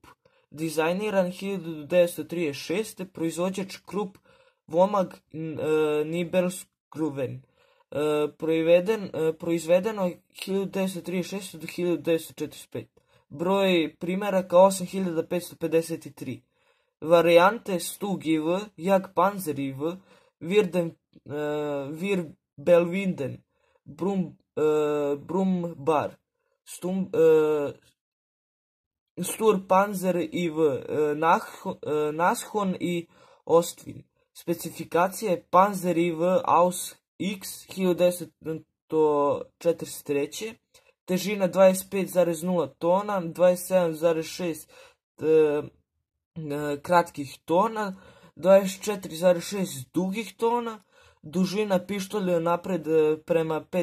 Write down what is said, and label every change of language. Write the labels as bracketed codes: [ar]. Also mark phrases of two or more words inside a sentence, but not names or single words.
[hr] Dizajniran 1936. Proizvođač Krupp Vomag Nibelskruven. Proizvedeno 1936. do 1945. Broj primjeraka 8553. Varijante Stug IV, Jagdpanzer IV, Wirbelwinden, Brummbär, Sturmpanzer IV, Nashorn i Ostwind. Specifikacije Panzer IV Aus X 1943. Težina 25,0 tona, 27,6 kratkih tona, 24,6 dugih tona, dužina pištolja napred prema